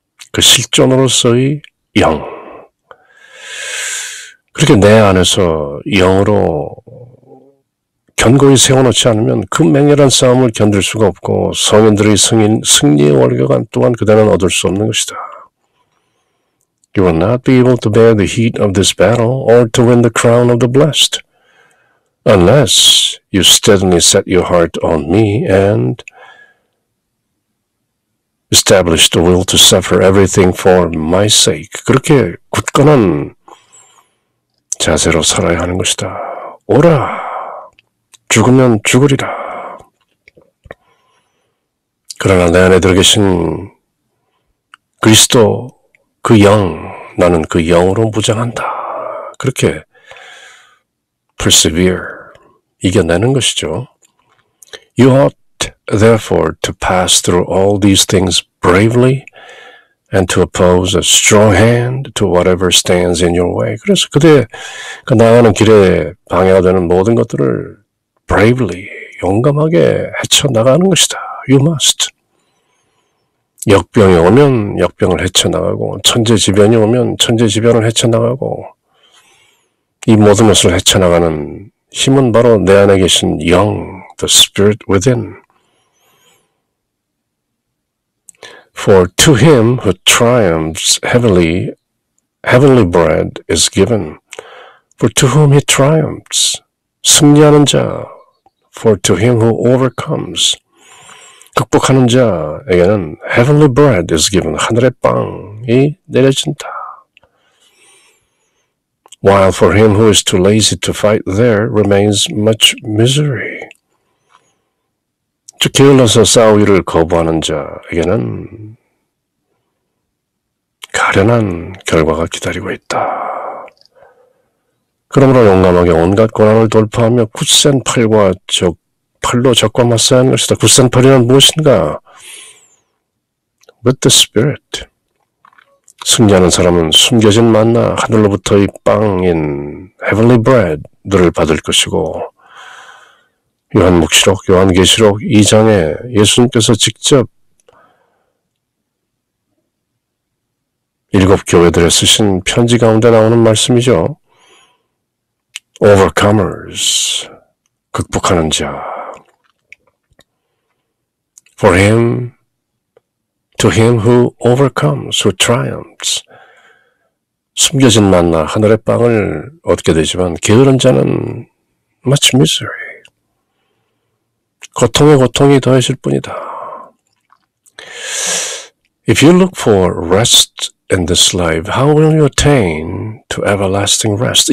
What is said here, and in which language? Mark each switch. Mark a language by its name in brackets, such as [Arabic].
[Korean] 그 실존으로서의 영, 그렇게 내 안에서 영으로 견고히 세워놓지 않으면 그 맹렬한 싸움을 견딜 수가 없고 성인들의 승리의 월경관 또한 그대는 얻을 수 없는 것이다. [English] You will not be able to bear the heat of this battle or to win the crown of the blessed unless you steadily set your heart on me and establish the will to suffer everything for my sake. [Korean] 그렇게 굳건한 자세로 살아야 하는 것이다. 오라! 죽으면 죽으리라. 그러나 내 안에 들어 계신 그리스도, 그 영, 나는 그 영으로 무장한다. 그렇게 persevere, 이겨내는 것이죠. [English] You ought therefore to pass through all these things bravely and to oppose a strong hand to whatever stands in your way. [Korean] 그래서 그대가 나아가는 길에 방해가 되는 모든 것들을 bravely, 용감하게 헤쳐나가는 것이다. [English] You must. [Korean] 역병이 오면 역병을 헤쳐나가고, 천재지변이 오면 천재지변을 헤쳐나가고, 이 모든 것을 헤쳐나가는 힘은 바로 내 안에 계신 영, [English] the Spirit within. For to him who triumphs heavenly bread is given. For to whom he triumphs, [Korean] 승리하는 자, [English] for to him who overcomes, [Korean] 극복하는 자에게는 [English] heavenly bread is given, [Korean] 하늘의 빵이 내려진다. [English] While for him who is too lazy to fight there remains much misery. [Korean] 즉 게을러서 싸우기를 거부하는 자에게는 가련한 결과가 기다리고 있다. 그러므로 용감하게 온갖 고난을 돌파하며 굳센 팔로 적과 맞서야 하는 것이다. 굳센 팔이란 무엇인가? [English] With the Spirit. [Korean] 승리하는 사람은 숨겨진 만나 하늘로부터의 빵인 Heavenly Bread를 받을 것이고, 요한묵시록, 요한계시록 2장에 예수님께서 직접 7 교회들에 쓰신 편지 가운데 나오는 말씀이죠. Overcomers, 극복하는 자. [English] For him, to him who overcomes, who triumphs. [Korean] 숨겨진 만나, 하늘의 빵을 얻게 되지만 게으른 자는 [English] much misery. [Korean] 고통에 고통이 더해질 뿐이다. [English] If you look for rest in this life, how will you attain to everlasting rest?